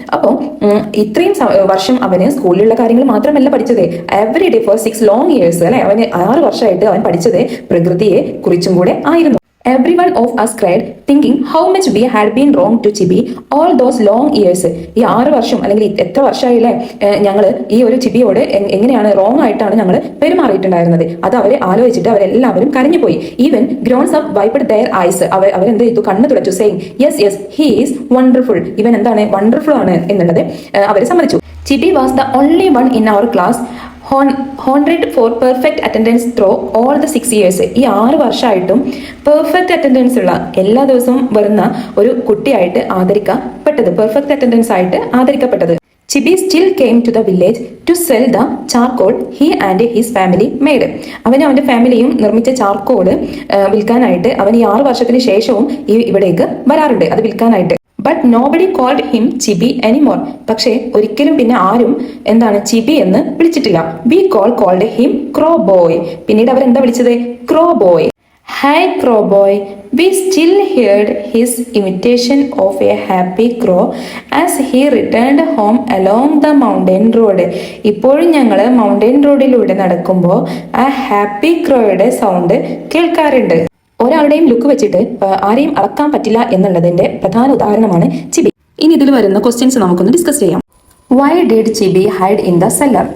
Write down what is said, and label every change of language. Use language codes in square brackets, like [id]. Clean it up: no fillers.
[ml] അപ്പോൾ ഇത്രയും വർഷം അവന് സ്കൂളിലുള്ള കാര്യങ്ങൾ മാത്രമല്ല പഠിച്ചത്, [en] every day for 6 long years, [ml] അല്ലെ? അവന് 6 വർഷമായിട്ട് അവൻ പഠിച്ചത് പ്രകൃതിയെ കുറിച്ചും കൂടെ ആയിരുന്നു. [en] Everyone of us cried, thinking how much we had been wrong to Chibi all those long years. [ml] ഈ 6 വർഷം അല്ലെങ്കിൽ എത്ര വർഷമായില്ലേ ഞങ്ങൾ ഈ ഒരു ചിബിയോട് എങ്ങനെയാണ് റോങ് ആയിട്ടാണ് ഞങ്ങൾ പെരുമാറിയിട്ടുണ്ടായിരുന്നത്. അത് അവരെ ആലോചിച്ചിട്ട് അവരെല്ലാവരും കരഞ്ഞുപോയി. [en] even grownups wiped their eyes, [ml] അവരെന്ത് ചെയ്തു? കണ്ണ് തുടച്ചു. [en] saying yes he is wonderful, [ml] ഇവൻ എന്താണ് വണ്ടർഫുൾ ആണ് എന്നുള്ളത് അവർ സമ്മതിച്ചു. [en] Chibi was the only one in our class honored for perfect attendance through all the 6 years. [ml] ഈ 6 വർഷമായിട്ടും പെർഫെക്റ്റ് അറ്റൻഡൻസ് ഉള്ള, എല്ലാ ദിവസവും വരുന്ന ഒരു കുട്ടിയായിട്ട് ആദരിക്കപ്പെട്ടത്, പെർഫെക്റ്റ് അറ്റൻഡൻസ് ആയിട്ട് ആദരിക്കപ്പെട്ടത്. [en] Chibi still came to the village to sell the charcoal he and his family made. [ml] അവന്റെ ഫാമിലിയും നിർമ്മിച്ച ചാർക്കോള് വിൽക്കാനായിട്ട് അവൻ ഈ 6 വർഷത്തിന് ശേഷവും ഇവിടേക്ക് വരാറുണ്ട്, അത് വിൽക്കാനായിട്ട്. [en] But nobody called him Chibi anymore. [ml] പക്ഷേ ഒരിക്കലും പിന്നെ ആരും എന്താണ് ചിബി എന്ന് വിളിച്ചിട്ടില്ല. [en] We called him Crow Boy. [ml] പിന്നീട് അവരെന്താ വിളിച്ചത്? ക്രോ boy. [en] Hi, Crow Boy. We still heard his imitation of a happy crow as he returned home along the mountain road. [ml] ഇപ്പോഴും ഞങ്ങൾ മൗണ്ടൻ റോഡിലൂടെ നടക്കുമ്പോൾ ആ ഹാപ്പി ക്രോയുടെ സൗണ്ട് കേൾക്കാറുണ്ട്. ഒരാളുടെയും ലുക്ക് വെച്ചിട്ട് ആരെയും അളക്കാൻ പറ്റില്ല എന്നുള്ളതിന്റെ പ്രധാന ഉദാഹരണമാണ് ചിബി. ഇനി ഇതിൽ വരുന്ന ക്വസ്റ്റ്യൻസ് നമുക്കൊന്ന് ഡിസ്കസ് ചെയ്യാം. [en] Why did Chibi hide in the cellar?